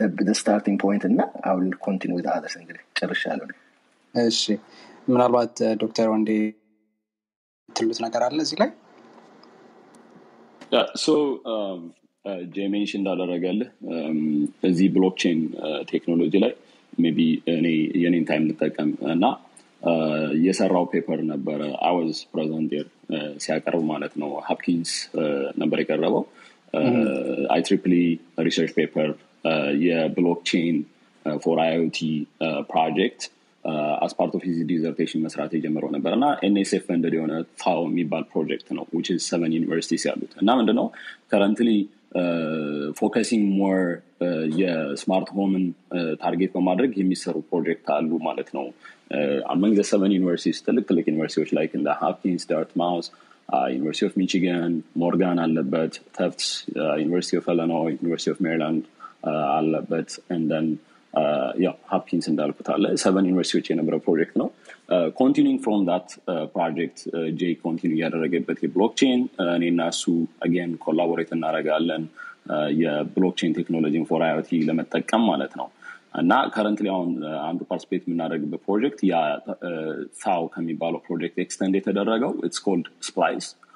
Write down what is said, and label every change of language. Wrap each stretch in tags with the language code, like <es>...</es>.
<en>the starting point እና I will continue with others</en> <am>እንግዲህ ጨርሻለሁ እሺ ምናልባት ዶክተር ወንዴ ትሉት ነገር አለ እዚህ ላይ</am> <en>so Jay mentioned</en> <am>እንዳደረገልህ እዚህ ብሎክቼን ቴክኖሎጂ ላይ</am> <en>maybe</en> <am>የኔን ታይም ልጠቀም እና የሰራው ፔፐር ነበር</am> <en>I was present there</en> <am>ሲያቀርብ ማለት ነው ሀፕኪንስ ነበር የቀረበው</am> <en>IEEE research paper የብሎክቼን for IoT project as part of his dissertation</en> <am>መስራት የጀመረው ነበርና</am> <en>NSF funded</en> <am>የሆነ</am> <en>FAO</en> <am>የሚባል ፕሮጀክት ነው</am> <en>which is 7 universities</en> <am>ያሉት እና ምንድነው</am> <en>currently focusing more</en> <am>የስማርት ሆምን ታርጌት በማድረግ የሚሰሩ ፕሮጀክት አሉ ማለት ነው</am> <en>among the 7 universities</en> <am>ትልቅ ዩኒቨርሲቲዎች</am> <en>like in the Hopkins, Dartmouth, University of Michigan, Morgan አለበት, Tufts, University of Illinois, University of Maryland አለበት, and then</en> <am>Hopkins እንዳልኩት አለ 7 ዩኒቨርሲቲዎች የነበረ ፕሮጀክት ነው።</am> <en>Continuing from that project,</en> <am>Jay continue ያደረገበት የብሎክቼን እኔና እሱ</am> <en>again collaborate</en> <am>እናደርጋለን የብሎክቼን ቴክኖሎጂን</am> <en>for IoT</en> <am>ለመጠቀም ማለት ነው። እና currently አሁን አንዱ ፓርቲሲፔት የምናደርግበት ፕሮጀክት ያ FAO ከሚባለው ፕሮጀክት ኤክስቴንድ የተደረገው</am> <en>it's called Splice.</en>